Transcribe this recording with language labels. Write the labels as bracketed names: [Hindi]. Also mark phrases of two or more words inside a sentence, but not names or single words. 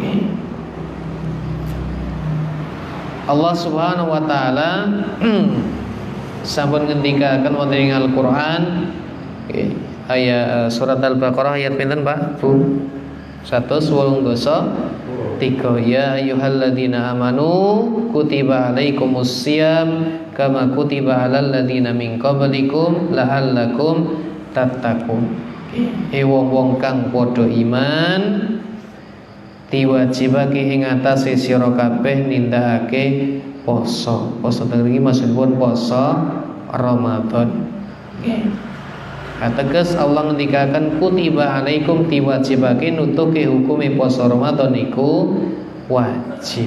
[Javanese] Allah [Arabic] سبحانه وتعالى [Javanese] sampun ngendikaken wonten ing Al-Qur'an ayat surat Al-Baqarah ayat pinten Pak? [Arabic] Bu 183 يا أيها الذين آمنوا كتب عليكم الصيام كما كتب على الذين من قبلكم لعلكم تتقون. [Javanese] Wong-wong kang padha iman diwajibake ing atase sira kabeh nindakake poso. Poso iki maksudipun poso Ramadan. Nggih. Ateges Allah ngendikaken [Arabic] كتب عليكم [Javanese] diwajibake nutuke hukume poso Ramadan niku wajib.